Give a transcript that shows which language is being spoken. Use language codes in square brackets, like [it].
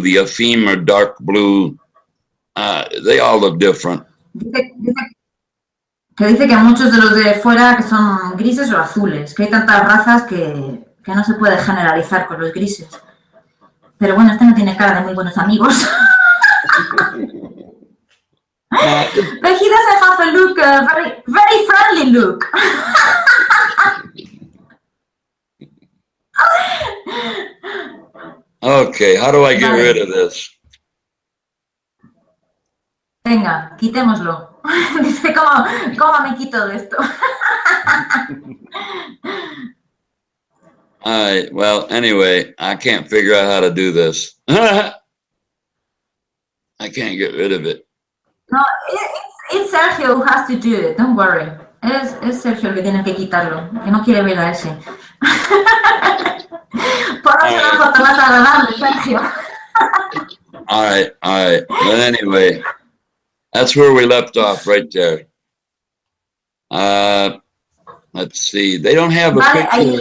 [en] The Aphim are dark blue. They all look different. [es] Dice que muchos de los de fuera que son grises o azules, que hay tantas razas que no se puede generalizar con los grises. Pero bueno, este no tiene cara de muy buenos amigos. [en] But he doesn't have a look, very friendly look. Okay, how do I get rid of this? [es] Venga, quitémoslo. Dice, ¿cómo me quito de esto? [en] All right, well, anyway, I can't figure out how to do this. I can't get rid of it. No, it's Sergio who has to do it, don't worry. [es] Es Sergio el que tiene que quitarlo, que no quiere ver a ese. Ponnos una foto más agradable, Sergio. [en] All right. But anyway, that's where we left off right there. Let's see. They don't have a picture.